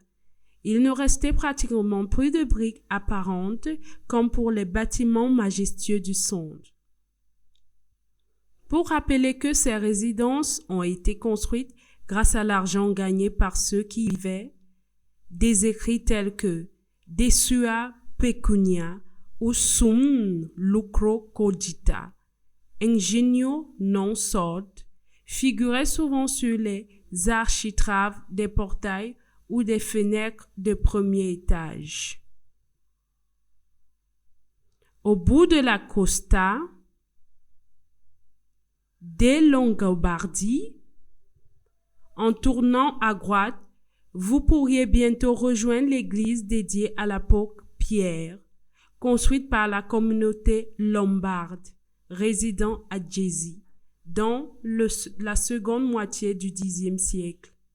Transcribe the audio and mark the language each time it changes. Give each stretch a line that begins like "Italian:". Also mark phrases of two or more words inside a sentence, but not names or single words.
French: Il ne restait pratiquement plus de briques apparentes comme pour les bâtiments majestueux du songe. Pour rappeler que ces résidences ont été construites grâce à l'argent gagné par ceux qui y vivaient, des écrits tels que «
Latin: De sua pecunia ou sum lucro cogita, ingenio non sort
French: » figuraient souvent sur les architraves des portails ou des fenêtres de premier étage. Au bout de la Costa dei Longobardi, en tournant à droite, vous pourriez bientôt rejoindre l'église dédiée à l'apôtre Pierre, construite par la communauté lombarde résidant à Jesi dans la seconde moitié du Xe siècle.